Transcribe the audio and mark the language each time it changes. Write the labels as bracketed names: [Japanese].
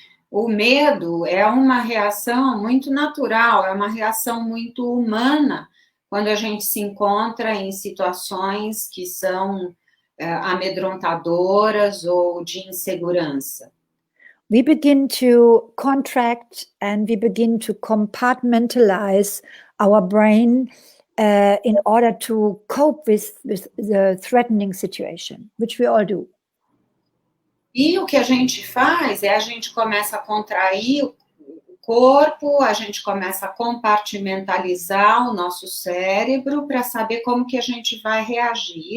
[Portuguese] O medo é uma reação muito natural, é uma reação muito humana quando a gente se encontra em situações que são amedrontadoras ou de insegurança. [English] We begin to contract and we begin to compartmentalize our brain in order to cope with the threatening situation, which we all do. [Portuguese] E o que a gente faz é a gente começa a contrair o corpo, a gente começa a compartimentalizar o nosso cérebro para saber como que a gente vai reagir.